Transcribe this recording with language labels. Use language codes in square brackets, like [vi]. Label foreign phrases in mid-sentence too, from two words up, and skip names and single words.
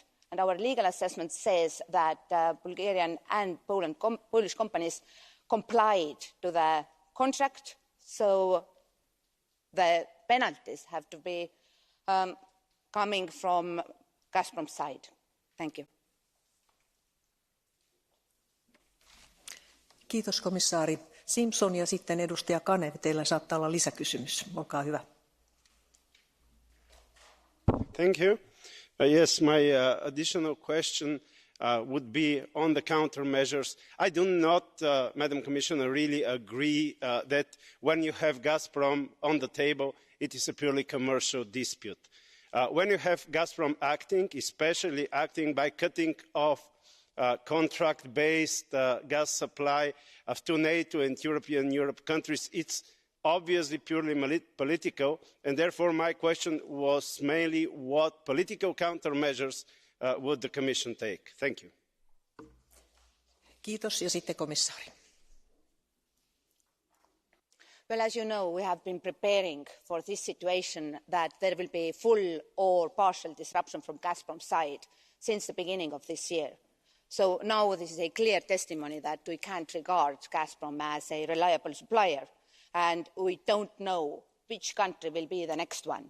[en] And our legal assessment says that Bulgarian and Polish companies complied to the contract, so the penalties have to be coming from Gazprom's side. Thank you. [fi] Kiitos komissaari Simpson ja sitten edustaja Kanev. Teillä saattaa olla lisäkysymys. Olkaa hyvä. [en] Thank you. Yes, my additional question would be on the countermeasures. I do not, Madam Commissioner, really agree that when you have Gazprom on the table, it is a purely commercial dispute. When you have Gazprom acting, especially acting by cutting off contract-based gas supply to NATO and European countries, it's obviously purely political, and therefore my question was mainly what political countermeasures would the Commission take? Thank you. [fi] Kiitos ja sitten komissaari. [en] Well, as you know, we have been preparing for this situation that there will be full or partial disruption from Gazprom's side since the beginning of this year. So now this is a clear testimony that we can't regard Gazprom as a reliable supplier, and we don't know which country will be the next one.